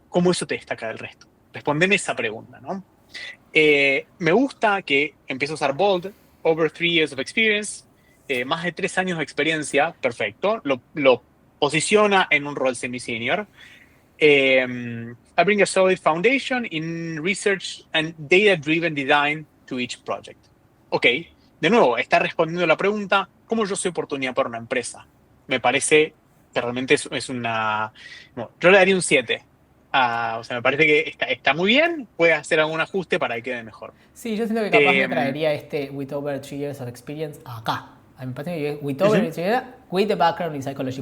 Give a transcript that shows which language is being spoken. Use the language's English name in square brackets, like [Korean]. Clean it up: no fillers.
[Spanish] ¿Cómo eso te destaca del resto? Respondeme esa pregunta, ¿no? Me gusta que empiece a usar bold, [English] over 3 years of experience, [Spanish] más de 3 años de experiencia, perfecto. Lo posiciona en un rol semi-senior. [English] I bring a solid foundation in research and data-driven design to each project. [Spanish] Ok, de nuevo, está respondiendo la pregunta, ¿cómo yo soy oportunidad para una empresa? Me parece que realmente es una... Bueno, yo le daría un 7. O sea, me parece que está muy bien, puede hacer algún ajuste para que quede mejor. Sí, yo siento que capaz Eh, me traería este [English] with over 3 years of experience [Spanish] acá, A mí me parece que [English] with over, with the background in psychology.